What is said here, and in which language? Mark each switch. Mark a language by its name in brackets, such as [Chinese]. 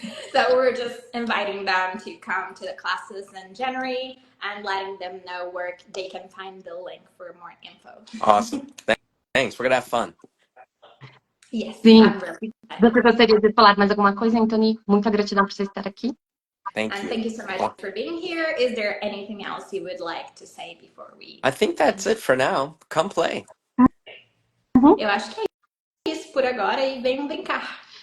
[English] So we're just inviting them to come to the classes in January and letting them know where they can find the link for more info. Awesome. Thanks. We're gonna have fun. Yes. [Portuguese] Sim. Você gostaria de falar mais alguma coisa, Anthony? Muita gratidão por você estar aqui. [English] Thank you so much for being here. Is there anything else you would like to say before we... I think that's it for now. Come play. [Portuguese] Eu acho que é isso por agora e venham brincar.